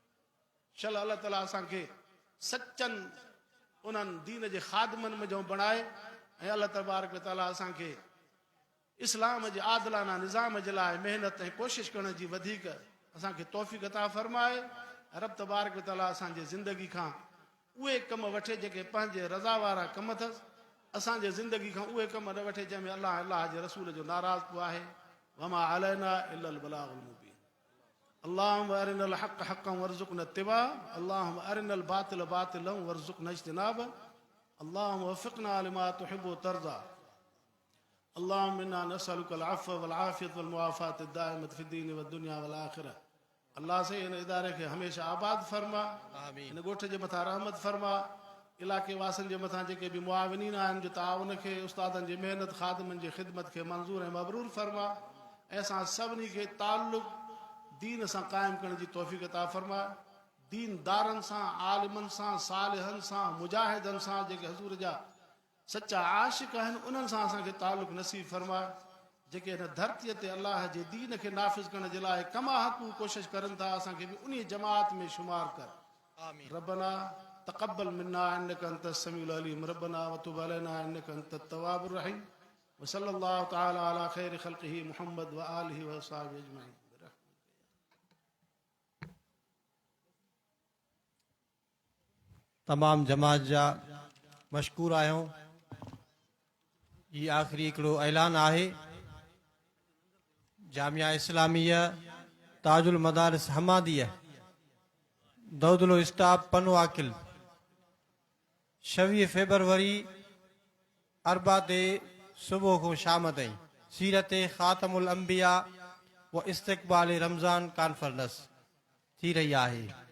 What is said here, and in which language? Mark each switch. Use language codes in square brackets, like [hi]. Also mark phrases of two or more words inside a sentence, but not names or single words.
[sd] शल अलाह ताला असांखे सचनि उन्हनि दीन जे ख़ादमनि में जो बणाए, ऐं [ar] الله تبارك تعالى [sd] असांखे इस्लाम जे आदिलाना निज़ाम जे लाइ महिनत ऐं कोशिशि करण जी वधीक असांखे तौफ़ीक़ अता फरमाए। [ar] رب تبارك تعالى [sd] असांजे ज़िंदगी खां उहे कम वठे जेके पंहिंजे रज़ा वारा कम अथसि, असांजे ज़िंदगी खां उहे कम न वठे जंहिंमें अलाह अलाह जे रसूल जो नाराज़ पियो आहे। [ar] وما علينا إلا البلاغ المبين اللهم أرنا الحق حقا وارزقنا اتباع اللهم أرنا الباطل باطلا وارزقنا اجتناب اللهم وفقنا لما تحب وترضى اللهم إنا نسألك العفو والعافية والمعافاة الدائمة في الدين والدنيا والآخرة. [sd] अल्लाह से इन इदारे खे हमेशह आबाद फरमा, इन ॻोठ जे मथां रहमत फरमा, इलाइक़े वासियुनि जे मथां जेके बि मुआविनीन आहिनि जो ताउन खे, उस्तादनि जी महिनत, ख़ादमनि जी ख़िदमत खे मंज़ूर ऐं मबरूर फरमा। ऐं असां सभिनी खे ताल्लुक़ दीन सां क़ाइमु करण जी तौफ़ीक़ अता फरमा। दीनदारनि सां, आलिमनि सां, सालिहनि सां, मुजाहिदनि सां, जेके हज़ूर जा सचा आशिक़ आहिनि, उन्हनि सां असांखे ताल्लुक़ नसीब फरमा। जेके हिन धरतीअ ते अलाह जे दीन खे नाफ़िज़ करण जे लाइ [ar] كما حقه [sd] कोशिशि करनि था, असांखे बि उन जमात में शुमार कर। [ar] ربنا تقبل منا إنك أنت السميع العليم ربنا وتب علينا إنك أنت التواب الرحيم. وصلى الله تعالى على خير خلقه محمد وآله وأصحابه أجمعين. [sd] तमाम जमात जा मशकूर आहियूं। ये आख़िरी हिकिड़ो ऐलान आहे, जामिया इस्लामिया ताजुल मदारिस हमादिया दौदुल स्टाफ पनो आकिल 26 फेबरवरी अरबा ते सुबुह को शाम ताईं सीरत ख़ातमुल अंबिया व इस्तक़बाल रमज़ान कॉन्फ्रेंस थी रही आहे,